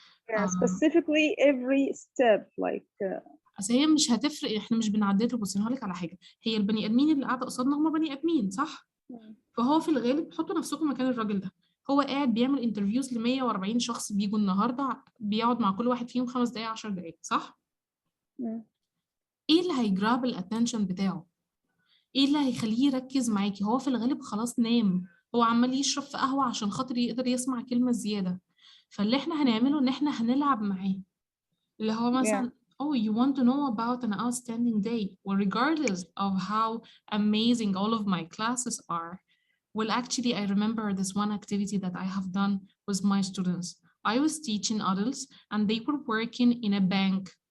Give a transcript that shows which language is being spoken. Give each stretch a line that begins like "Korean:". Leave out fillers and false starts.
English: specifically every step like
Arabic: أصل هي مش هتفرق احنا مش بنعدله. بصي هقول لك على حاجة. هي البني آدمين اللي قاعدة قصادنا هم بني آدمين صح؟ فهو في الغالب حطوا نفسكم مكان الراجل ده. هو قاعد بيعمل انترفيوز ل 140 شخص بيجوا النهارده بيقعد مع كل واحد فيهم 5 دقايق 10 دقايق صح؟ ايه اللي هيجراب الاتنشن بتاعه؟ ايه اللي هيخليه يركز معاكي؟ هو في الغالب خلاص نام. هو عمال يشرب في قهوة عشان خاطر يقدر يسمع كلمة زيادة. فاللي احنا هنعمله ان احنا هنلعب معاه.
English: اللي هو مثلا oh you want to know about an outstanding day well regardless of how amazing all of my classes are. Well, actually, I remember this one activity that I have done with my students. I was teaching adults and they were working in a bank.